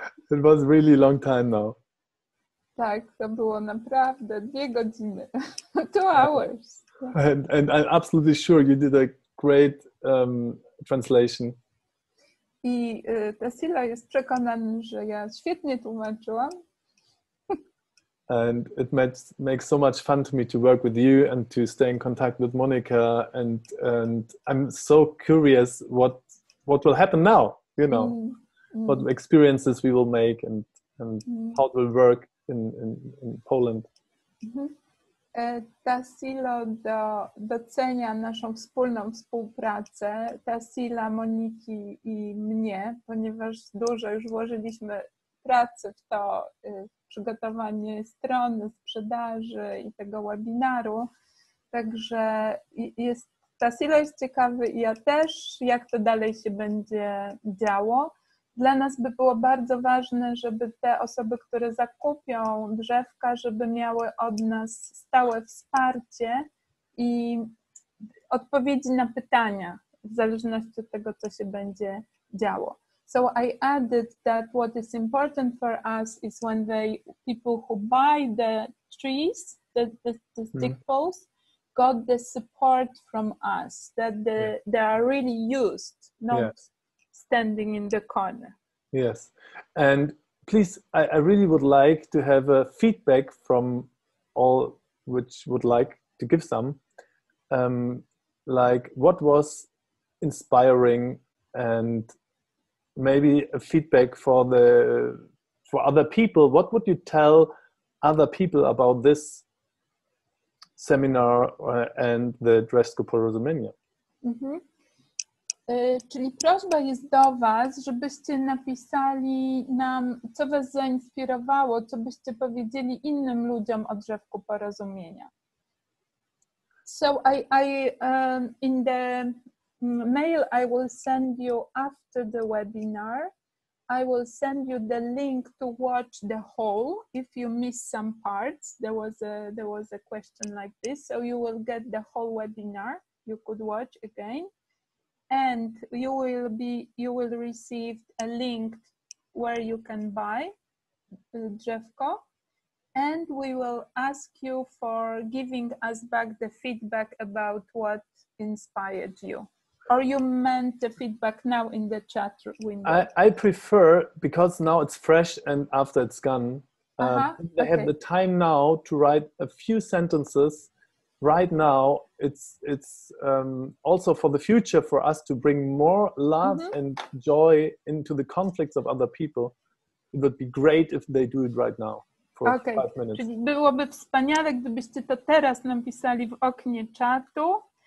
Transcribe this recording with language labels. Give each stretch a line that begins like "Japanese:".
English: It was really long time now.
Polish: Tak, to było naprawdę 2 godziny.
English: 2 hours. And I'm absolutely sure you did a great translation.
Polish: I Tassilo jest przekonany, że ja świetnie tłumaczyłam.
English: And it makes so much fun to me to work with you and to stay in contact with Monica. And I'm so curious what will happen now, you know, what experiences we will make and how it will work in Poland.
Polish: Tassilo docenia naszą wspólną współpracę, Tassila, Moniki i mnie, ponieważ dużo już włożyliśmy pracy w to, przygotowanie strony, sprzedaży i tego webinaru. Także Tassilo jest ciekawy i ja też, jak to dalej się będzie działo. Dla nas by było bardzo ważne, żeby te osoby, które zakupią drzewka, żeby miały od nas stałe wsparcie i odpowiedzi na pytania, w zależności od tego, co się będzie działo.
English: So I added that what is important for us is when people who buy the trees, the stick poles, got the support from us, that they are really used, not standing in the corner. Yes, and please, I really would like to have a feedback from all which would like to give some, like what was inspiring and maybe a feedback for other people. What would you tell other people about this seminar and the Drzewko Porozumienia?
Polish: Czyli prośba jest do was, żebyście napisali nam, co was zainspirowało, co byście powiedzieli innym ludziom o Drzewku Porozumienia.
English: So in the mail I will send you after the webinar, I will send you the link to watch the whole if you miss some parts. There was a question like this, so you will get the whole webinar. You could watch again, and you will receive a link where you can buy Drzewko, and we will ask you for giving us back the feedback about what inspired you. Or you meant the feedback now in the chat window? I prefer, because now it's fresh and after it's gone, they have the time now to write a few sentences right now. It's also for the future for us to bring more love and joy into the conflicts of other people. It would be great if they do it right now for 5 minutes.
Polish: Czyli byłoby wspaniale, gdybyście to teraz napisali w oknie czatu.